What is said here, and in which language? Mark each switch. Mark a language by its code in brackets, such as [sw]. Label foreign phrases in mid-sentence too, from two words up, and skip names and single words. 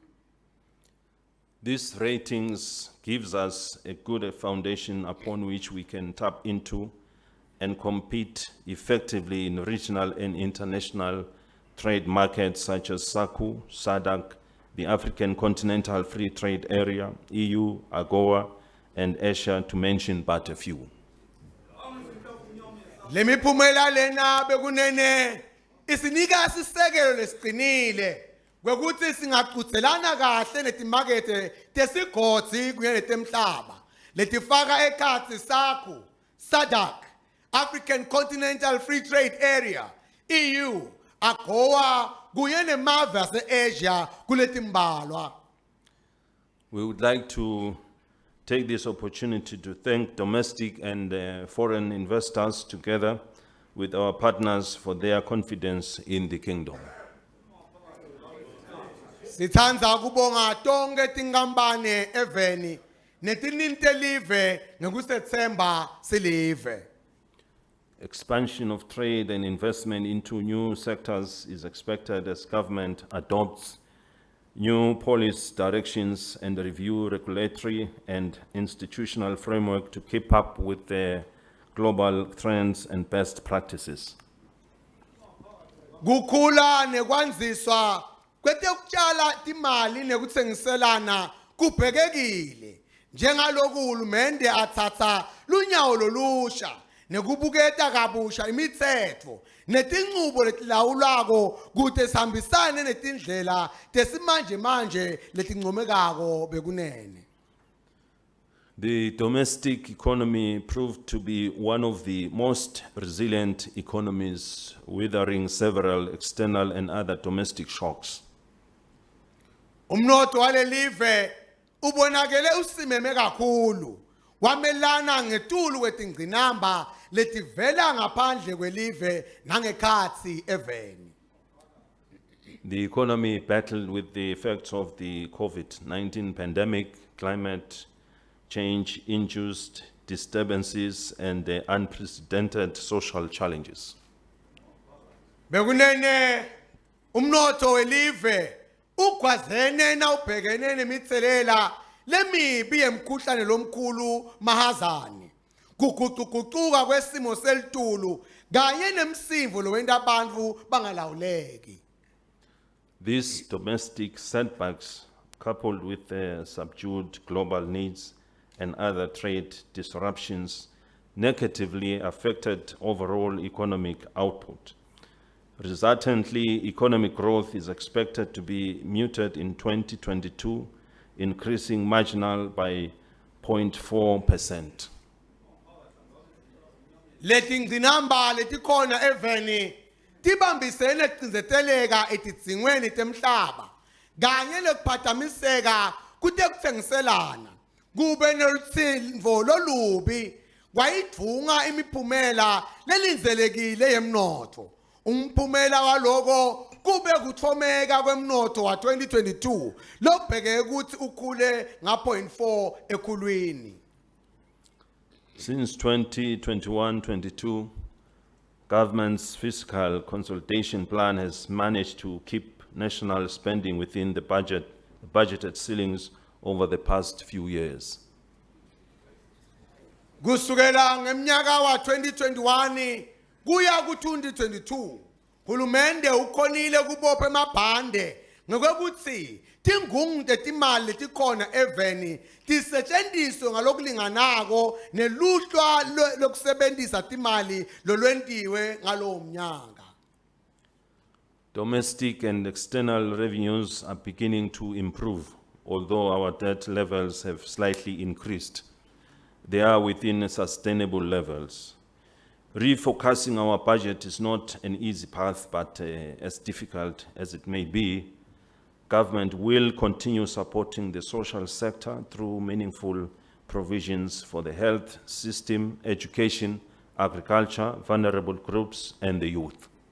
[en] These ratings gives us a good foundation upon which we can tap into and compete effectively in regional and international trade markets such as SACU, SADC, the African Continental Free Trade Area, EU, AGOA, and Asia, to mention but a few. [ss] Lemiphumela lena bekunene isinika isisekelo lesiqinile kwekuthi singaqhutselana kahle netimakethe tesigodzi kunye netemhlaba letifaka ekhatsi SACU, SADC, African Continental Free Trade Area, EU, AGOA kunye nemave ase-Asia kuletimbalwa. [en] We would like to take this opportunity to thank domestic and foreign investors together with our partners for their confidence in the kingdom. [ss] Sithandza kubonga tonke tinkampane eveni netinintelive ngekusetsemba silive. [en] Expansion of trade and investment into new sectors is expected as government adopts new policy directions and review regulatory and institutional framework to keep up with the global trends and best practices. [ss] Kukhula nekwanziswa kwetekutshala timali nekutsengiselana kubhekekile njengaloku uhulumende athatha lunyawo lolusha nekubuketa kabusha imitsetfo netinqubo letilawulwako kute sihambisane netindlela tesimanje manje letincomekako bekunene. [en] The domestic economy proved to be one of the most resilient economies, weathering several external and other domestic shocks. [ss] Umnotho walelive ubonakele usimeme kakhulu wamelana ngetulu kwetingqinamba letivela ngaphandle kwelive nangekhatsi eveni. [en] The economy battled with the effects of the COVID-19 pandemic, climate change-induced disturbances, and the unprecedented social challenges. [ss] Bekunene umnotho welive ugwazene na ubhekene nemitselela lemibi yemkhuhlane lomkhulu mahazane kuguquguquka kwesimo selitulu kanye nemsimvo lowenta abantu bangalawuleki. [en] These domestic setbacks, coupled with the subdued global needs and other trade disruptions, negatively affected overall economic output. Resultantly, economic growth is expected to be muted in 2022, increasing marginal by 0.4%. [ss] Letingqinamba letikhona eveni tibambisene kucinzeteleka etidzingweni temhlaba kanye lekuphatamiseka kutekutsengiselana kube nolutsindvo lolubi kwayidvunga imiphumela lelindzelekile yemnotho. Umphumela waloko kube kuthomeka kwemnotho wa 2022 lokubheke ukuthi ukhule nga 0.4 ekhulwini. [en] Since 2021-22, government's fiscal consolidation plan has managed to keep national spending within the budgeted ceilings over the past few years. [ss] Kusukela ngemnyaka wa 2021 kuya ku 2022 hulumende ukhonile kubopha emabhande ngokuthi tingungu tetimali letikhona eveni tisetshenziswe ngalokulinganako neluhlwa lokusebenzisa timali lolwentiwe ngalowo mnyaka. [en] Domestic and external revenues are beginning to improve, although our debt levels have slightly increased. They are within sustainable levels. Refocusing our budget is not an easy path, but as difficult as it may be, government will continue supporting the social sector through meaningful provisions for the health system, education, agriculture, vulnerable groups, and the youth.